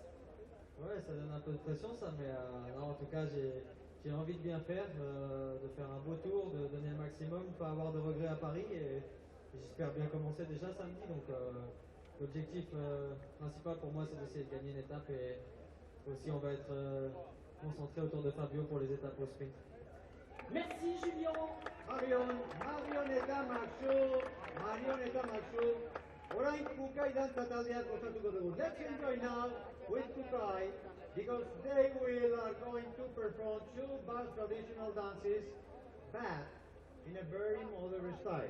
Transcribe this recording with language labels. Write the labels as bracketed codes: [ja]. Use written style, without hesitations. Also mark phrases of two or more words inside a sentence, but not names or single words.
[fr] Ouais, ça donne un peu de pression ça, mais non, en tout cas j'ai envie de bien faire, de faire un beau tour, de donner le maximum, pas avoir de regrets à Paris, et j'espère bien commencer déjà samedi. Donc l'objectif principal pour moi, c'est d'essayer de gagner une étape, et aussi on va être concentré autour de Fabio pour les étapes au sprint. Merci Julien. [eu] Marioneta Maxu, orain Kukai dantza taldeak osatuko dugu. [en] Let's enjoy now with Kukai, because they are going to perform two Basque traditional dances, but in a very modern style.